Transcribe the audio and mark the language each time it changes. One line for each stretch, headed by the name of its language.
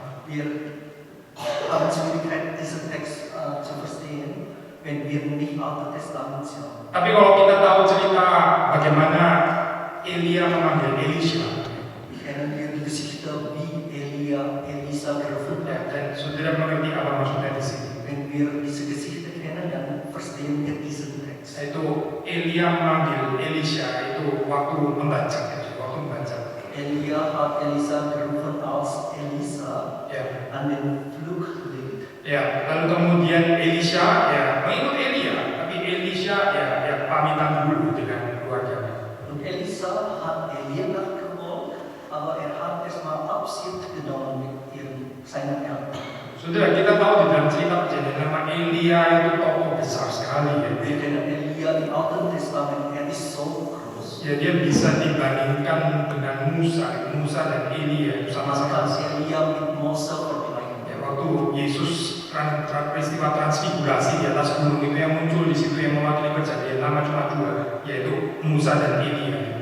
German: Wir haben Schwierigkeit, diesen Text zu verstehen, wenn wir nicht Altes Testament haben.
Indonesian: Tapi kalau kita tahu cerita bagaimana Elia memanggil Elisha,
German: Kennen wir die Geschichte, wie Elisa gerufen
Indonesian: ya,
German: hat.
Indonesian: dan saudara mengerti apa maksudnya di sini.
German: Wenn wir diese Geschichte kennen, dann verstehen wir diesen Text.
Indonesian: Itu Elia memanggil Elisha itu waktu membaca.
German: Elia hat Elisa gerufen, als Elisa
Indonesian: Ya.
German: an den Fluch liegt.
Indonesian: Ya, lalu kemudian Elisha ya mengikut Elia, tapi Elisha ya pamitan dulu dengan keluarganya.
German: Und Elisa hat Elia nachgefolgt, aber er hat erstmal Abschied genommen mit seinen Eltern.
Indonesian: Saudara, kita tahu di dalam cerita perjanjian lama Elia itu tokoh besar sekali ya.
German: Wir kennen Elia im Alten Testament, er ist so groß.
Indonesian: Ya, dia bisa dibandingkan dengan Musa dan Elia itu
German: Man
Indonesian: sama-sama.
German: kann Elia mit Mose vergleichen.
Indonesian: Ya, waktu Yesus peristiwa transfigurasi di atas gunung itu yang muncul di situ yang mewakili perjanjian lama cuma dua, yaitu Musa dan Elia.